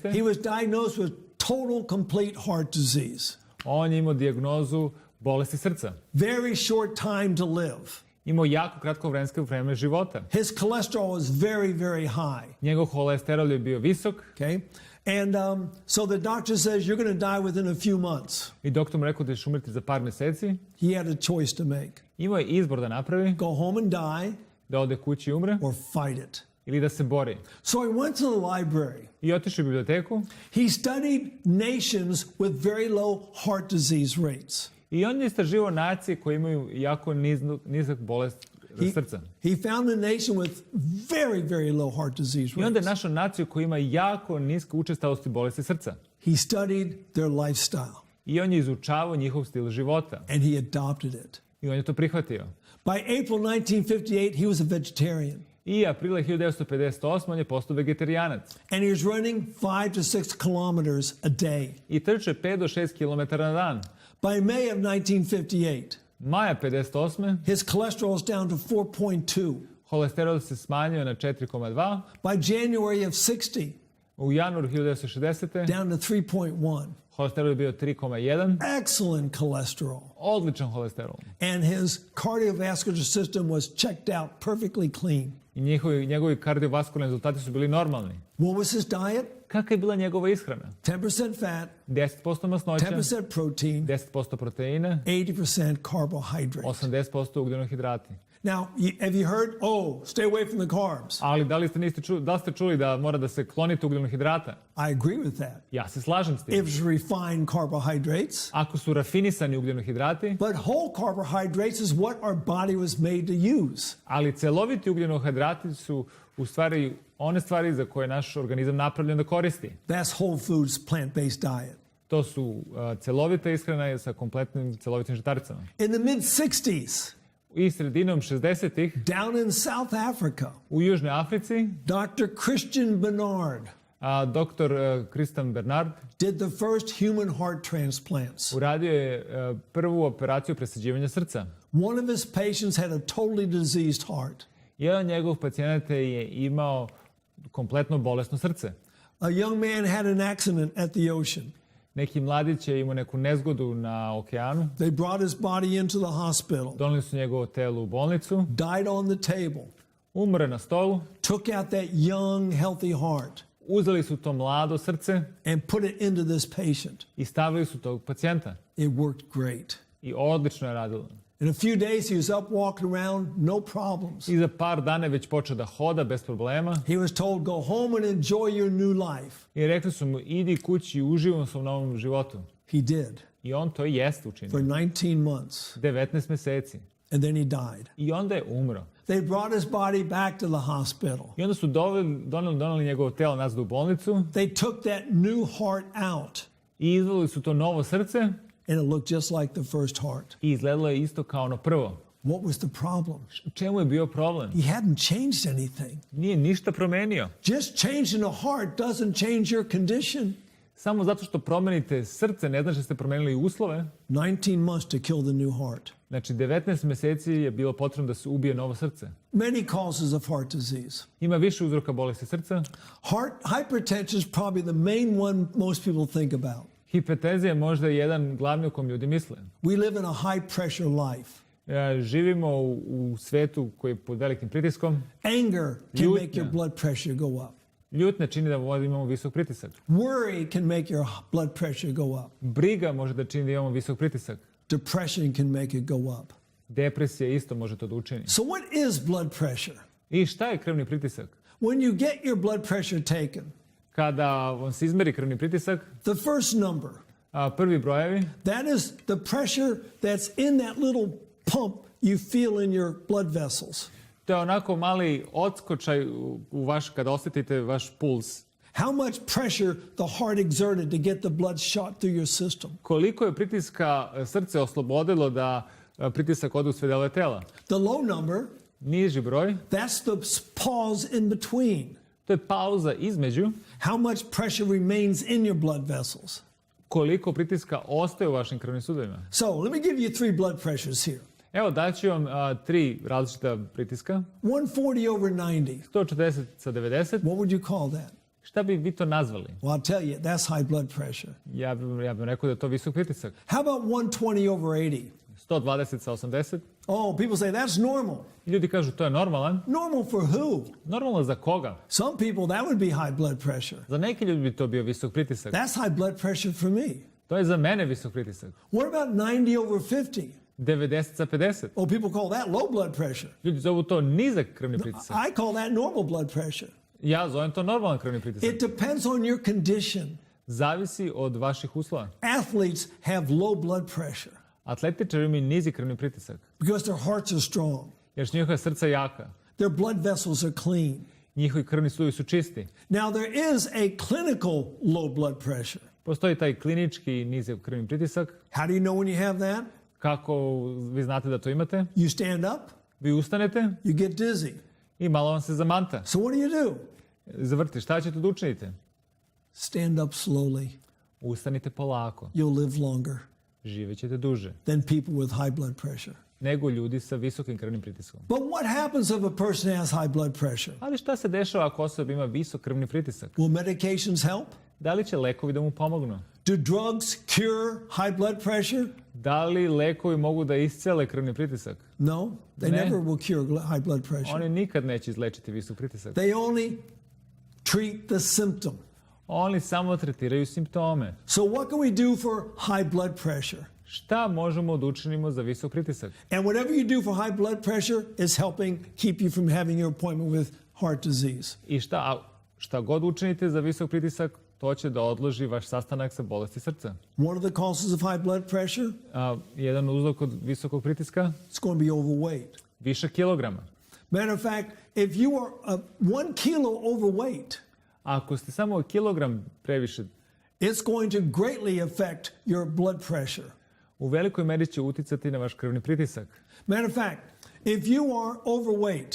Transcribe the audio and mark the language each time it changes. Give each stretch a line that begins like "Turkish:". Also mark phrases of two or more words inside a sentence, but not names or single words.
English: he was diagnosed with total complete heart disease.
Serbian: On je imao dijagnozu bolesti srca.
English: Very short time to live.
Serbian: Imao jako kratko vreme života.
English: His cholesterol was very, very high.
Serbian: Njegov holesterol je bio visok.
English: Okay? And so the doctor says you're going to die within a few months.
Serbian: I doktor mu rekao da ćeš umreti za par meseci.
English: He had a choice to make.
Serbian: Imao je izbor da napravi,
English: Go home and die
Serbian: da ode kući i umre,
English: or fight it.
Serbian: ili da se bori.
English: So he went to the library.
Serbian: I otišao u biblioteku.
English: He studied nations with very low heart disease rates.
Serbian: I on je istraživao nacije koje imaju jako nizak bolest srca.
English: He found a nation with very, very low heart disease
Serbian: I onda je
English: rates.
Serbian: našao naciju koja ima jako niske učestalosti bolesti srca.
English: He studied their lifestyle
Serbian: I on je izučavao njihov stil života.
English: and he adopted it.
Serbian: I on je to prihvatio.
English: By April 1958, he was a vegetarian.
Serbian: I aprila 1958 on je postao vegetarijanac.
English: And he was running 5 to 6 kilometers a day.
Serbian: I trče 5 do 6 km na dan.
English: By May of 1958,
Serbian: Maja 58.
English: his cholesterol is down to 4.2.
Serbian: Holesterol se smanjio na 4,2.
English: By January of 60,
Serbian: U januaru 1960.
English: down to 3.1.
Serbian: Holesterol je bio 3,1.
English: Excellent cholesterol.
Serbian: Odličan holesterol.
English: And his cardiovascular system was checked out perfectly clean.
Serbian: I njegovi kardiovaskularni rezultati su bili normalni.
English: What was his diet?
Serbian: Kakva je bila njegova ishrana?
English: 10% fat,
Serbian: 10% masnoća,
English: 10% protein,
Serbian: 10% proteina,
English: 80% carbohydrate.
Serbian: 80% ugljenohidrati.
English: Now, have you heard, stay away from the carbs?
Serbian: Ali da li ste čuli da mora da se klonite ugljenohidrata?
English: I agree with that.
Serbian: Ja se slažem s tim.
English: If it's refined carbohydrates,
Serbian: Ako su rafinisani ugljenohidrati,
English: but whole carbohydrates is what our body was made to use.
Serbian: ali celoviti ugljenohidrati su u stvari one stvari za koje naš organizam napravljen da koristi.
English: That's whole foods, plant-based diet.
Serbian: To su celovita ishrana sa kompletnim celovitim žitaricama.
English: In the mid-60s,
Serbian: I sredinom 60-ih
English: down in South Africa,
Serbian: u Južnoj Africi
English: Dr. Christian Barnard
Serbian: doktor Christian Bernard
English: did the first human heart transplants.
Serbian: uradio je prvu operaciju presađivanja srca.
English: One of his patients had a totally diseased heart.
Serbian: Jedan od njegovih pacijenata je imao kompletno bolesno srce.
English: A young man had an accident at the ocean.
Serbian: Neki mladić je imao neku nezgodu na okeanu.
English: They brought his body into the hospital,
Serbian: Doneli su njegovo telo u bolnicu.
English: died on the table,
Serbian: Umre na stolu.
English: took out that young, healthy heart,
Serbian: Uzeli su to mlado srce
English: and put it into this patient.
Serbian: i stavili su tog pacijenta.
English: It worked great.
Serbian: I odlično je radilo.
English: In a few days, he was up walking around, no problems.
Serbian: I za par dana je već počeo da hoda bez problema.
English: He was told, go home and enjoy your new life.
Serbian: I rekli su mu, idi kući i uživaj u svom novom životu.
English: He did
Serbian: I on to jeste
English: for
Serbian: učinio.
English: 19 months,
Serbian: 19 meseci.
English: and then he died.
Serbian: I onda je umro.
English: They brought his body back to the hospital.
Serbian: I onda su doneli njegovo telo nazad u bolnicu
English: They took that new heart out,
Serbian: i izveli su to novo srce
English: and it looked just like the first heart.
Serbian: i izgledalo je isto kao ono prvo.
English: What was the problem?
Serbian: U čemu je bio problem?
English: He hadn't changed anything.
Serbian: Nije ništa promenio.
English: Just changing a heart doesn't change your condition.
Serbian: Samo zato što promenite srce ne znači da ste promenili uslove.
English: 19 months to kill the new heart.
Serbian: Znači 19 meseci je bilo potrebno da se ubije novo srce.
English: Many causes of heart disease.
Serbian: Ima više uzroka bolesti srca.
English: Hypertension is probably the main one most people think about.
Serbian: Hipertenzija je možda jedan glavni o kom ljudi misle.
English: We live in a high pressure life.
Serbian: Živimo u svetu koji je pod velikim pritiskom.
English: Anger can
Serbian: Ljutnja.
English: make your blood pressure go up.
Serbian: Ljutnja čini da imamo visok pritisak.
English: Worry can make your blood pressure go up.
Serbian: Briga može da čini da imamo visok pritisak.
English: Depression can make it go up.
Serbian: Depresija isto može to da učini.
English: So what is blood pressure?
Serbian: I šta je krvni pritisak?
English: When you get your blood pressure taken,
Serbian: Kada vam se izmeri krvni pritisak,
English: the first number,
Serbian: prvi brojevi,
English: that is the pressure that's in that little pump you feel in your blood vessels.
Serbian: to je onako mali odskočaj kada osjetite vaš puls.
English: How much pressure the heart exerted to get the blood shot through your system.
Serbian: Koliko je pritiska srce oslobodilo da pritisak ode u sve delove tela.
English: The low number,
Serbian: Niži broj,
English: that's the pause in between.
Serbian: to je pauza između
English: How much pressure remains in your blood vessels.
Serbian: koliko pritiska ostaje u vašim krvnim sudovima.
English: So let me give you 3 blood pressures here.
Serbian: Evo, daću vam 3 različita pritiska.
English: 140 over 90.
Serbian: 140 sa 90.
English: What would you call that?
Serbian: Šta bi vi to nazvali?
English: Well, I'll tell you, that's high blood pressure.
Serbian: Ja bih rekao da je to visok pritisak.
English: How about 120 over 80?
Serbian: 120 sa 80.
English: Oh, people say that's normal.
Serbian: I ljudi kažu to je normalan.
English: Normal for who?
Serbian: Normalno za koga?
English: Some people, that would be high blood pressure.
Serbian: Za neki ljudi bi to bio visok pritisak.
English: That's high blood pressure for me.
Serbian: To je za mene visok pritisak.
English: What about 90 over 50?
Serbian: 90 sa 50.
English: Oh, people call that low blood pressure.
Serbian: Ljudi zovu to nizak krvni pritisak.
English: I call that normal blood pressure.
Serbian: Ja zovem to normalan krvni pritisak.
English: It depends on your condition.
Serbian: Zavisi od vaših uslova.
English: Athletes have low blood pressure
Serbian: Atletičari imaju nizi krvni pritisak,
English: because their hearts are strong.
Serbian: jer su njihova srca jaka.
English: Their blood vessels are clean.
Serbian: Njihovi krvni sudovi su čisti.
English: Now, there is a clinical low blood pressure.
Serbian: Postoji taj klinički nizak krvni pritisak.
English: How do you know when you have that?
Serbian: Kako vi znate da to imate?
English: You stand up,
Serbian: Vi ustanete
English: you get dizzy.
Serbian: i malo vam se zamanta.
English: So what do you do?
Serbian: Zavrti, šta ćete da učinite?
English: Stand up slowly.
Serbian: Ustanite polako.
English: You'll live longer
Serbian: Živećete duže
English: than people with high blood pressure.
Serbian: nego ljudi sa visokim krvnim pritiskom.
English: But what happens if a person has high blood pressure?
Serbian: Ali šta se dešava ako osoba ima visok krvni pritisak?
English: Will medications help?
Serbian: Da li će lekovi da mu pomognu?
English: Do drugs cure high blood pressure?
Serbian: Da li lekovi mogu da iscele krvni pritisak?
English: No, they
Serbian: Ne.
English: never will cure high blood pressure.
Serbian: Oni nikad neće izlečiti visok pritisak.
English: They only treat the symptom.
Serbian: Oni samo tretiraju simptome.
English: So what can we do for high blood pressure?
Serbian: Šta možemo da učinimo za visok pritisak?
English: And whatever you do for high blood pressure is helping keep you from having your appointment with heart disease.
Serbian: I šta god učinite za visok pritisak, to će da odloži vaš sastanak sa bolesti srca.
English: One of the causes of high blood pressure,
Serbian: Jedan uzrok od visokog pritiska,
English: it's going to be overweight.
Serbian: više kilograma.
English: Matter of fact, if you are 1 kilo overweight,
Serbian: Ako ste samo kilogram previše,
English: it's going to greatly affect your blood pressure.
Serbian: u velikoj meri će uticati na vaš krvni pritisak.
English: Matter of fact, if you are overweight,